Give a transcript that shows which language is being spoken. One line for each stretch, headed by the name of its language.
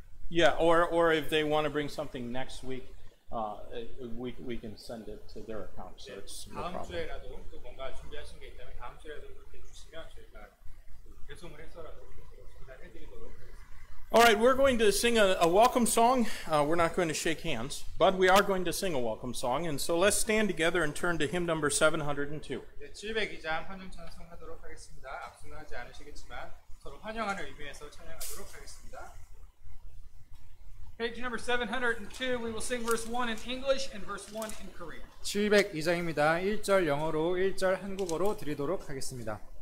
English: Yeah, or if they want to bring something next week, we can send it to their account. So it's no
Korean: 다음
English: problem.
Korean: 주에라도 또 뭔가 준비하신 게 있다면 다음 주에라도 그렇게 주시면 저희가 배송을 해서라도 전달해드리도록 하겠습니다.
English: All right, we're going to sing a welcome song. We're not going to shake hands, but we are going to sing a welcome song. And so let's stand together and turn to hymn number 702.
Korean: 네, 702장 환영 찬송하도록 하겠습니다. 악수는 하지 않으시겠지만 서로 환영하는 의미에서 찬양하도록 하겠습니다.
English: Page number 702, we will sing verse 1 in English and verse 1 in Korean.
Korean: 702장입니다. 1절 영어로 1절 한국어로 드리도록 하겠습니다.